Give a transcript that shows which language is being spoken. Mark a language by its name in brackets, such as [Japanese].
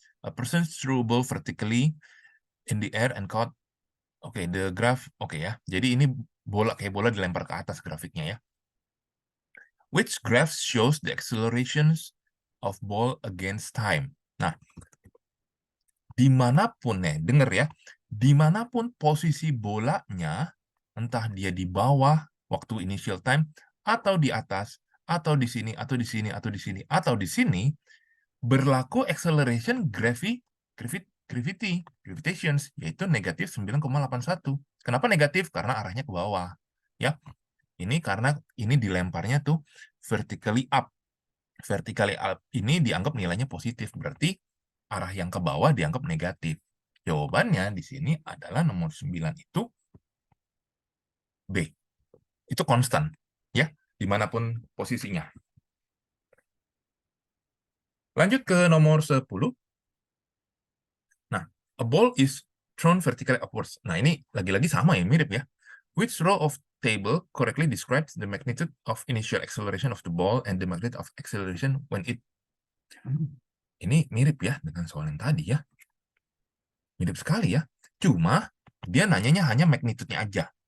[English] A person threw a ball vertically in the air and caught. Oke, the graph, oke ya. [Indonesian] Jadi ini kayak bola dilempar ke atas grafiknya ya. [English] Which graph shows the accelerations of ball against time? [Indonesian] Nah, dimanapun nih, denger ya, dimanapun posisi bolanya, entah dia di bawah waktu initial time, atau di atas, atau di sini, atau di sini, atau di sini, atau di sini, berlaku acceleration gravitations, yaitu negatif 9,81. Kenapa negatif? Karena arahnya ke bawah. Ya, ini karena ini dilemparnya tuh vertically up. Vertically up ini dianggap nilainya positif, berarti arah yang ke bawah dianggap negatif. Jawabannya di sini adalah nomor 9 itu B. Itu konstan, ya, dimanapun posisinya. Lanjut ke nomor 10. [English] Nah, a ball is thrown vertically upwards. [Indonesian] Nah, ini lagi-lagi sama ya, mirip ya. [English] Which row of table correctly describes the magnitude of initial acceleration of the ball and the magnitude of acceleration when it... [Indonesian] Ini mirip ya dengan soal yang tadi ya. Mirip sekali ya. Cuma dia nanyanya hanya magnitude-nya aja.